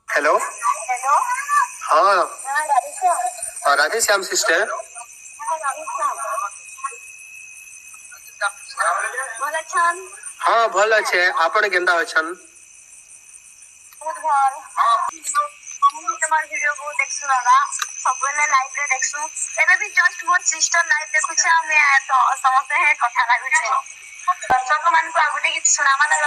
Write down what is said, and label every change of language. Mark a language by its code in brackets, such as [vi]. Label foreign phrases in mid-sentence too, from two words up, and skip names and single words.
[or] हेलो हेलो। हाँ हाँ राधेश्याम। राधे श्याम सिस्टर हाँ राधेश्याम। ଭଲ ଅଛନ୍? ହଁ ଭଲ ଅଛେ ଆପଣ କେନ୍ଦା ଅଛନ ବହୁତ ଭଲ। ମୁଁ ବି ତମର ଭିଡିଓକୁ ଦେଖସୁ ବାବା, ସବୁବେଳେ ଲାଇଭ ରେ ଦେଖସୁ। ଏବେ ବି ଜଷ୍ଟ ମୋର ସିଷ୍ଟର ଲାଇଭ ଦେଖୁଛି, ଆମେ ସମସ୍ତେ ହେ କଥା ଲାଗୁଛେ। ଦର୍ଶକ ମାନଙ୍କୁ ଆଉ ଗୋଟେ କିଛି ଶୁଣାବା ନା।